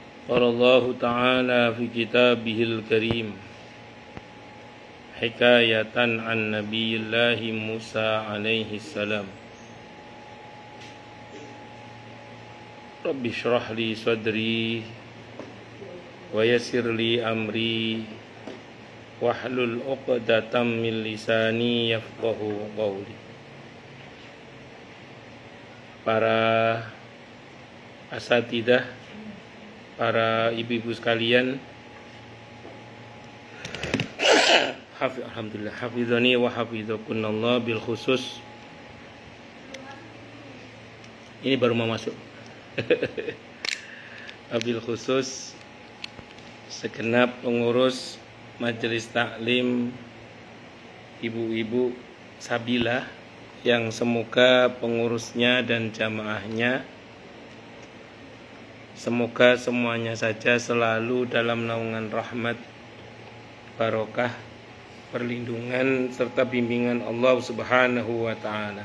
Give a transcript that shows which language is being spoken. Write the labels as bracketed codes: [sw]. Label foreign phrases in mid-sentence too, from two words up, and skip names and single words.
[ar] قال الله تعالى في كتابه الكريم حكاية عن نبي الله موسى عليه السلام رب اشرح لي صدري ويسر لي أمري واحلل عقدة من لساني يفقهوا قولي. [id] Para asatidah, para ibu-ibu sekalian, alhamdulillah, [ar] حفظني وحفظكن الله. بالخصوص [id] ini baru mau masuk. [ar] بالخصوص [id] segenap pengurus Majelis Taklim ibu-ibu Sabilah yang semoga pengurusnya dan jamaahnya semoga semuanya saja selalu dalam naungan rahmat, barokah, perlindungan serta bimbingan Allah [ar] سبحانه وتعالى.